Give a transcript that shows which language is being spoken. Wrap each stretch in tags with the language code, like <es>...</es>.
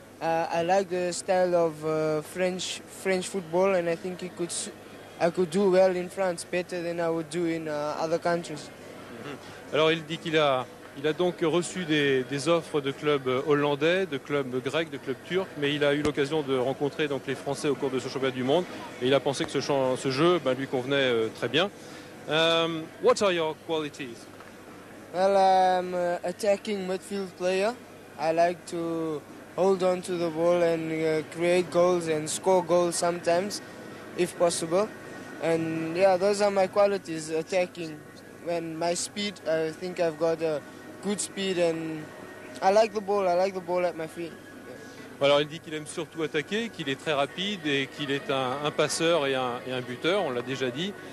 <en>I like the style of French football, and I think I could do well in France, better than I would do in other countries.</en> <fr>Alors il dit qu'il a donc reçu des offres de clubs hollandais, de clubs grecs, de clubs turcs, mais il a eu l'occasion de rencontrer donc les Français au cours de ce championnat du monde et il a pensé que ce jeu lui convenait très bien.</fr> <en>What are your qualities? Well, I'm an attacking midfield player. I like to hold on to the ball and create goals and score goals sometimes, if possible. And yeah, those are my qualities, attacking. When my speed, I think I've got a good speed and I like the ball at my feet.</en> <fr>Alors il dit qu'il aime surtout attaquer, qu'il est très rapide et qu'il est un passeur et un buteur, on l'a déjà dit.</fr>